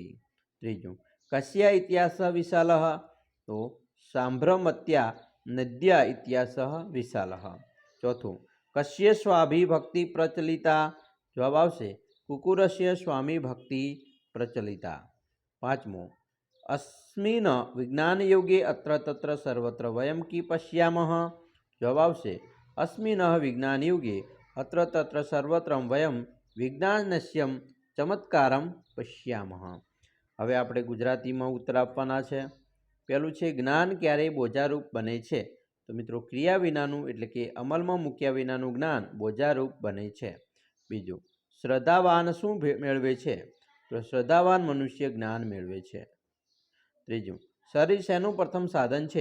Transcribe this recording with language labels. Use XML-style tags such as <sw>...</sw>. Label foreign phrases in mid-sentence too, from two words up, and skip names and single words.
<sa>ત્રીજું कस्या इतिहास विशालः, તો सांभ्रमत्या नद्या इतिहास विशालः. ચોથું कस्य स्वाभिभक्ति प्रचलिता,</sa> <gu>જવાબ આવશે</gu> <sa>कुकुरस्य स्वामी भक्ति प्रचलिता. પાંચમું अस्मिन् विज्ञानयुगे अत्र तत्र सर्वत्र वयं कि पश्यामः?</sa> <gu>જવાબ આવશે</gu> <sa>अस्मिन् विज्ञानयुगे अत्र तत्र सर्वत्र वयं विज्ञानस्य चमत्कारं पश्यामः।</sa> <gu>હવે આપણે ગુજરાતીમાં ઉત્તર આપવાના છે। પહેલું છે જ્ઞાન ક્યારે બોજારૂપ બને છે? તો મિત્રો ક્રિયા વિનાનું એટલે કે અમલમાં મૂક્યા વિનાનું જ્ઞાન બોજારૂપ બને છે। બીજું શ્રદ્ધાવાન શું મેળવે છે? તો શ્રદ્ધાવાન મનુષ્ય જ્ઞાન મેળવે છે। ત્રીજું શરીર શેનું પ્રથમ સાધન છે?</gu>